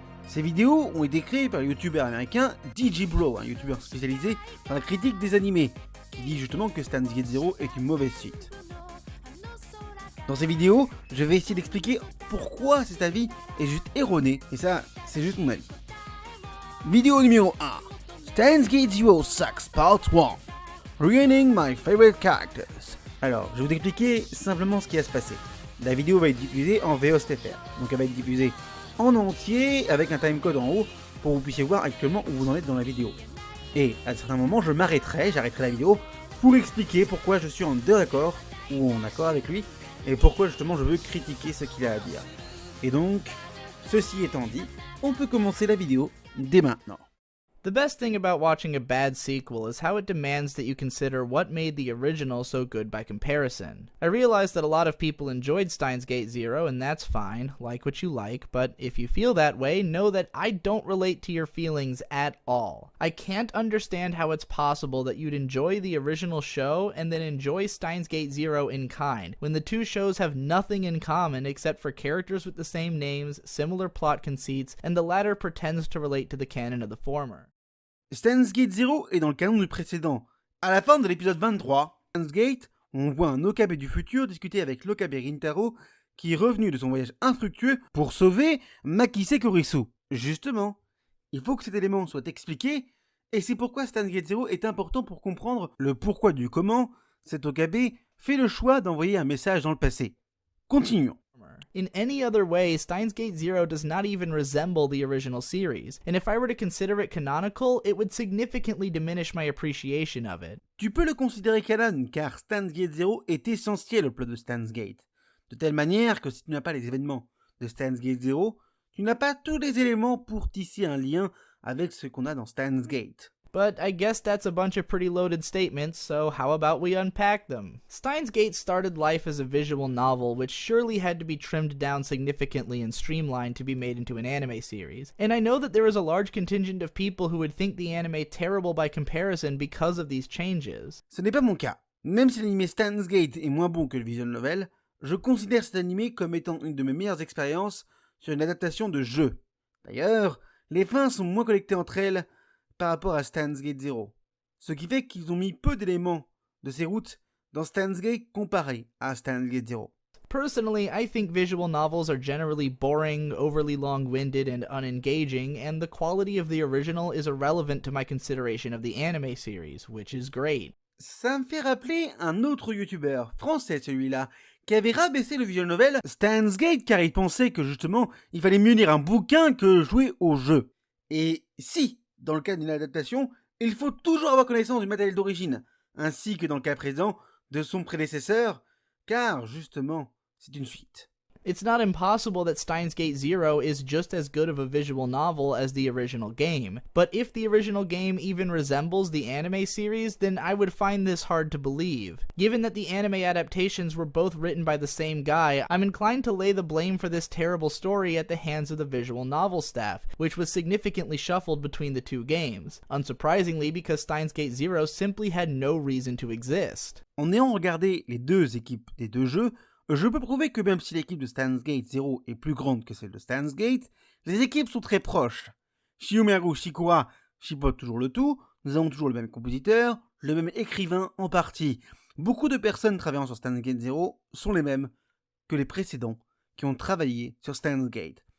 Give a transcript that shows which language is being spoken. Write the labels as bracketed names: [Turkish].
[French] Ces vidéos ont été créées par le youtubeur américain DigiBro, un youtubeur spécialisé dans la critique des animés, qui dit justement que Steins Gate Zero est une mauvaise suite. Dans ces vidéos, je vais essayer d'expliquer pourquoi cet avis est juste erroné, et ça, c'est juste mon avis. Vidéo numéro 1. [English] Steins Gate Zero sucks part 1. Ruining my favorite characters. [French] Alors, je vais vous expliquer simplement ce qui va se passer. La vidéo va être diffusée en VOSTFR, donc elle va être diffusée en entier avec un timecode en haut pour que vous puissiez voir actuellement où vous en êtes dans la vidéo. Et à certains moments, j'arrêterai la vidéo pour expliquer pourquoi je suis en désaccord ou en accord avec lui, et pourquoi justement je veux critiquer ce qu'il a à dire. Et donc, ceci étant dit, on peut commencer la vidéo dès maintenant. [English] The best thing about watching a bad sequel is how it demands that you consider what made the original so good by comparison. I realize that a lot of people enjoyed Steins Gate Zero, and that's fine, like what you like, but if you feel that way, know that I don't relate to your feelings at all. I can't understand how it's possible that you'd enjoy the original show and then enjoy Steins Gate Zero in kind, when the two shows have nothing in common except for characters with the same names, similar plot conceits, and the latter pretends to relate to the canon of the former. [French] Steins Gate Zero est dans le canon du précédent. À la fin de l'épisode 23, Steins Gate, on voit un Okabe du futur discuter avec l'Okabe Rintaro, qui est revenu de son voyage infructueux pour sauver Makise Kurisu. Justement, il faut que cet élément soit expliqué, et c'est pourquoi Steins Gate Zero est important pour comprendre le pourquoi du comment cet Okabe fait le choix d'envoyer un message dans le passé. Continuons. [English] In any other way, Steins Gate Zero does not even resemble the original series, and if I were to consider it canonical, it would significantly diminish my appreciation of it. [French] Tu peux le considérer canon, car Steins Gate Zero est essentiel au plot de Steins Gate, de telle manière que si tu n'as pas les événements de Steins Gate Zero, tu n'as pas tous les éléments pour tisser un lien avec ce qu'on a dans Steins Gate. [English] But I guess that's a bunch of pretty loaded statements, so how about we unpack them? Steins Gate started life as a visual novel, which surely had to be trimmed down significantly and streamlined to be made into an anime series. And I know that there is a large contingent of people who would think the anime terrible by comparison because of these changes. [French] Ce n'est pas mon cas. Même si l'anime Steins Gate est moins bon que le visual novel, je considère cet anime comme étant une de mes meilleures expériences sur une adaptation de jeu. D'ailleurs, les fins sont moins connectées entre elles par rapport à Steins Gate Zero, ce qui fait qu'ils ont mis peu d'éléments de ces routes dans Steins Gate comparé à Steins Gate Zero. [English] Personally, I think visual novels are generally boring, overly long-winded, and unengaging, and the quality of the original is irrelevant to my consideration of the anime series, which is great. [French] Ça me fait rappeler un autre youtubeur, français celui-là, qui avait rabaissé le visual novel Steins Gate car il pensait que justement il fallait mieux lire un bouquin que jouer au jeu. Et si, dans le cas d'une adaptation, il faut toujours avoir connaissance du matériel d'origine, ainsi que dans le cas présent de son prédécesseur, car justement, c'est une suite. [English] It's not impossible that Steins Gate Zero is just as good of a visual novel as the original game, but if the original game even resembles the anime series, then I would find this hard to believe. Given that the anime adaptations were both written by the same guy, I'm inclined to lay the blame for this terrible story at the hands of the visual novel staff, which was significantly shuffled between the two games, unsurprisingly because Steins Gate Zero simply had no reason to exist. [French] En ayant regardé les deux équipes des deux jeux, je peux prouver que même si l'équipe de Steins Gate 0 est plus grande que celle de Steins Gate, les équipes sont très proches. Shiumeru Shikura chipote toujours le tout, nous avons toujours le même compositeur, le même écrivain en partie. Beaucoup de personnes travaillant sur Steins Gate 0 sont les mêmes que les précédents qui ont travaillé sur Steins Gate.